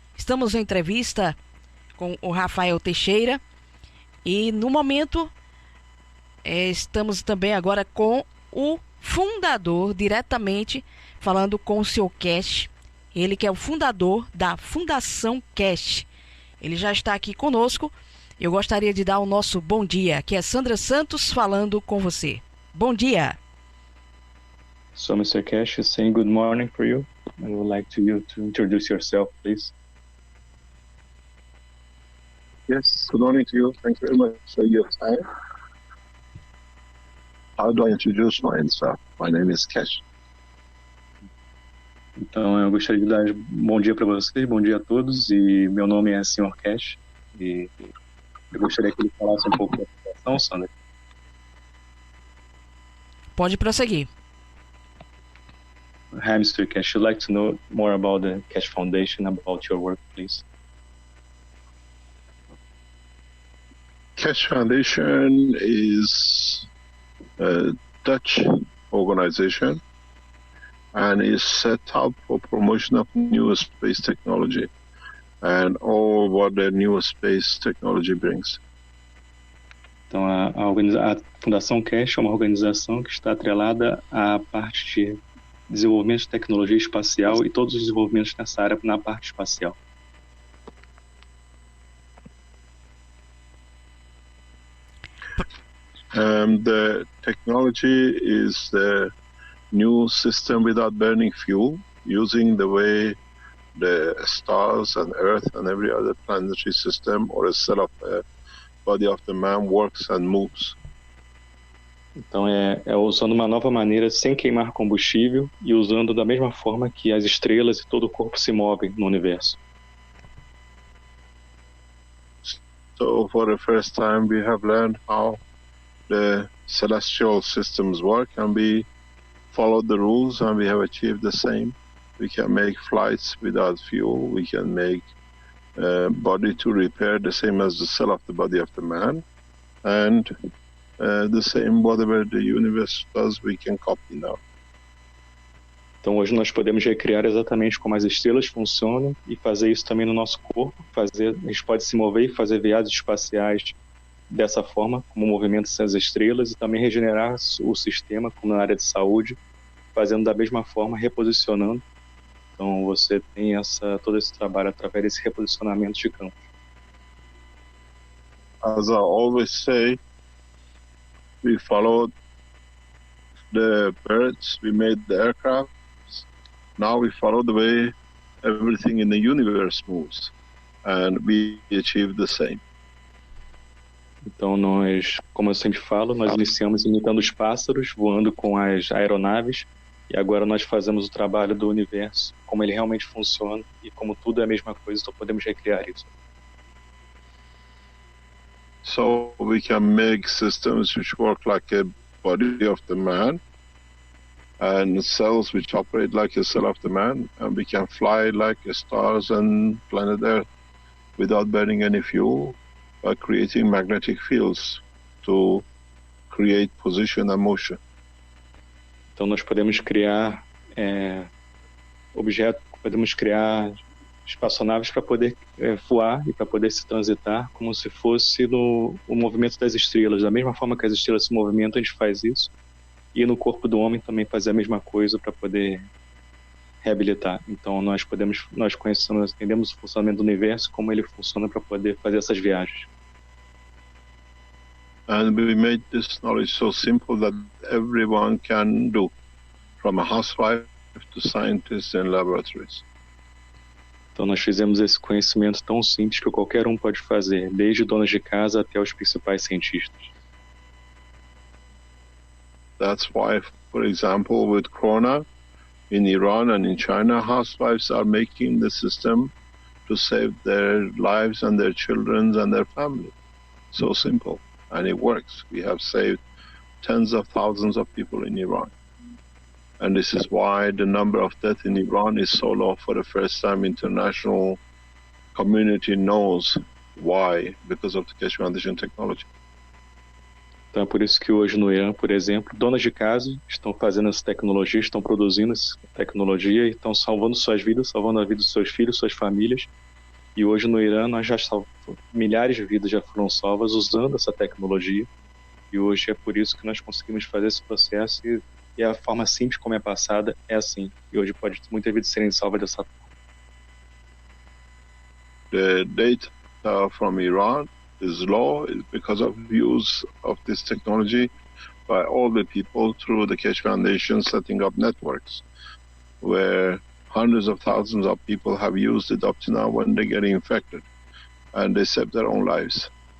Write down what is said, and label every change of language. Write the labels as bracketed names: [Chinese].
[Portuguese] Estamos em entrevista com o Rafael Teixeira e no momento estamos também agora com o fundador, diretamente falando com o Sr. Keshe, ele que é o fundador da Fundação Keshe. Ele já está aqui conosco. Eu gostaria de dar o nosso bom dia, que é Sandra Santos falando com você. Bom dia. [English] So, Mr. Keshe, saying good morning for you. I would like you to introduce yourself, please. Yes, good morning to you. Thank you very much for your time. How do I introduce myself? My name is Keshe. [Portuguese] Então, eu gostaria de dar bom dia para vocês, bom dia a todos, e meu nome é Sr. Keshe, e eu gostaria que ele falasse um pouco da fundação, Sandra. Pode prosseguir. [English] Hi, Mr. Keshe. I'd like to know more about the Keshe Foundation, about your work, please. Keshe Foundation is a Dutch organization and is set up for promotion of new space technology. and all what the new space technology brings. [Portuguese] Então, a Fundação Keshe é uma organização que está atrelada à parte de desenvolvimento de tecnologia espacial e todos os desenvolvimentos nessa área na parte espacial. [English] The technology is the new system without burning fuel, using the way the stars and Earth and every other planetary system or a cell of the body of the man works and moves. [Portuguese] Então é usando uma nova maneira sem queimar combustível e usando da mesma forma que as estrelas e todo o corpo se movem no universo. [English] So for the first time we have learned how the celestial systems work, and we followed the rules and we have achieved the same. We can make flights without fuel, we can make body to repair the same as the cell of the body of the man, and the same whatever the universe does we can copy now. [Portuguese] Então hoje nós podemos recriar exatamente como as estrelas funcionam e fazer isso também no nosso corpo. A gente pode se mover e fazer viagens espaciais dessa forma, como o movimento das estrelas, e também regenerar o sistema, como na área de saúde, fazendo da mesma forma, reposicionando. Então você tem todo esse trabalho através desse reposicionamento de campos. [English] As I always say, we followed the birds, we made the aircraft. Now we follow the way everything in the universe moves, and we achieve the same. [Portuguese] Então nós, como eu sempre falo, nós iniciamos imitando os pássaros, voando com as aeronaves, e agora nós fazemos o trabalho do universo, como ele realmente funciona, e como tudo é a mesma coisa, então podemos recriar isso. [English] So we can make systems which work like a body of the man, and cells which operate like a cell of the man, and we can fly like stars and planet Earth without burning any fuel, by creating magnetic fields to create position and motion. [Portuguese] Então nós podemos criar podemos criar espaçonaves para poder voar e para poder se transitar como se fosse o movimento das estrelas. Da mesma forma que as estrelas se movimentam, a gente faz isso. E no corpo do homem também fazer a mesma coisa para poder reabilitar. Então nós entendemos o funcionamento do universo, como ele funciona para poder fazer essas viagens. [English] And we made this knowledge so simple that everyone can do, from a housewife to scientists in laboratories. [Portuguese] Então nós fizemos esse conhecimento tão simples que qualquer um pode fazer, desde donas de casa até os principais cientistas. [English] That's why, for example, with Corona, in Iran and in China, housewives are making the system to save their lives and their children and their family. So simple, and it works. We have saved tens of thousands of people in Iran. And this is why the number of deaths in Iran is so low. For the first time, international community knows why, because of the Keshe Foundation technology. [Portuguese] Então é por isso que hoje no Irã, por exemplo, donas de casa estão fazendo essa tecnologia, estão produzindo essa tecnologia e estão salvando suas vidas, salvando a vida dos seus filhos, suas famílias. E hoje no Irã nós já milhares de vidas já foram salvas usando essa tecnologia. E hoje é por isso que nós conseguimos fazer esse processo e a forma simples como é passada é assim. E hoje pode muitas vidas serem salvas dessa forma. [English] The data from Iran is low because of use of this technology by all the people through the Keshe Foundation setting up networks where hundreds of thousands of people have used it up to now when they get infected and they save their own lives.